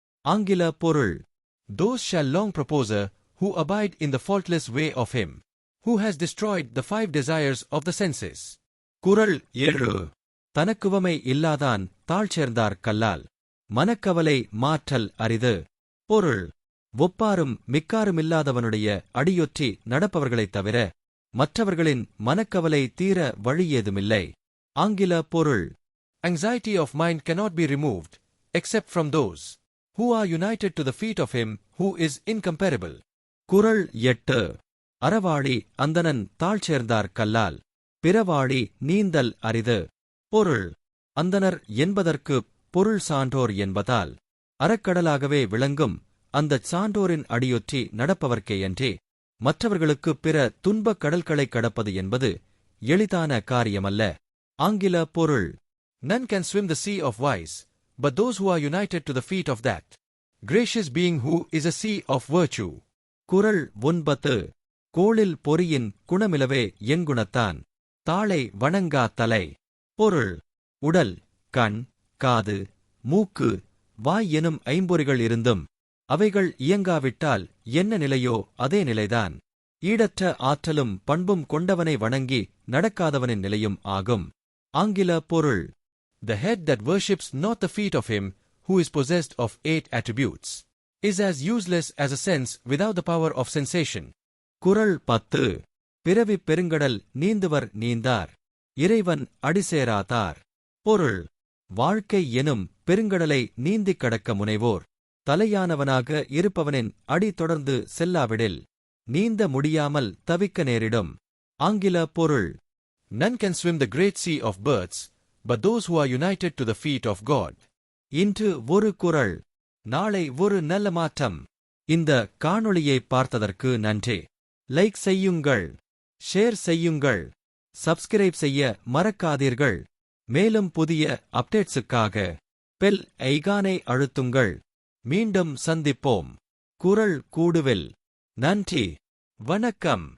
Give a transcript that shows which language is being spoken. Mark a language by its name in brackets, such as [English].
[Tamil] ஆங்கில பொருள்: [English] Those shall long propose who abide in the faultless way of him, who has destroyed the 5 desires of the senses. [Tamil] குறள் 7. தனக்குவமை இல்லாதான் தாழ்ச்சேர்ந்தார் கல்லால், மனக்கவலை மாற்றல் அரிது. பொருள்: ஒப்பாரும் மிக்காருமில்லாதவனுடைய அடியொற்றி நடப்பவர்களைத் தவிர மற்றவர்களின் மனக்கவலை தீர வழியேதுமில்லை. ஆங்கில பொருள்: [English] Anxiety of mind cannot be removed, except from those who are united to the feet of him who is incomparable. [Tamil] குறள் 8. அறவாளி அந்தணன் தாழ்ச்சேர்ந்தார் கல்லால், பிறவாளி நீந்தல் அரிது. பொருள்: அந்தணர் என்பதற்கு பொருள் சான்றோர் என்பதால் அறக்கடலாகவே விளங்கும் அந்தச் சான்றோரின் அடியொற்றி நடப்பவர்க்கேயன்றி மற்றவர்களுக்கு பிற துன்பக் கடல்களைக் கடப்பது என்பது எளிதான காரியமல்ல. ஆங்கில பொருள்: [English] None can swim the sea of wise, but those who are united to the feet of that gracious being who is a sea of virtue. [Tamil] குறள் 9. கோளில் பொறியின் குணமிலவே எங்குணத்தான், தாளை வணங்கா தலை. பொருள்: உடல், கண், காது, மூக்கு, வாய் எனும் ஐம்பொறிகள் இருந்தும் அவைகள் இயங்காவிட்டால் என்ன நிலையோ அதே நிலைதான் ஈடற்ற ஆற்றலும் பண்பும் கொண்டவனை வணங்கி நடக்காதவனின் நிலையும் ஆகும். ஆங்கில பொருள்: [English] The head that worships not the feet of him who is possessed of 8 attributes is as useless as a sense without the power of sensation. [Tamil] குறள் 10. பிறவிப் பெருங்கடல் நீந்துவர் நீந்தார், இறைவன் அடிசேராதார். பொருள்: வாழ்க்கை எனும் பெருங்கடலை நீந்திக் கடக்க முனைவோர் தலையானவனாக இருப்பவனின் அடி தொடர்ந்து செல்லாவிடில் நீந்த முடியாமல் தவிக்க நேரிடும். ஆங்கில பொருள்: [English] None can swim the great sea of births, but those who are united to the feet of God. [Tamil] இன்று ஒரு குறள், நாளை ஒரு நல்ல மாற்றம். இந்த காணொளியை பார்த்ததற்கு நன்றி. லைக் செய்யுங்கள், ஷேர் செய்யுங்கள், சப்ஸ்கிரைப் செய்ய மறக்காதீர்கள். மேலும் புதிய அப்டேட்ஸுக்காக பெல் ஐகானை அழுத்துங்கள். மீண்டும் சந்திப்போம் குரல் கூடுவில். நன்றி, வணக்கம்.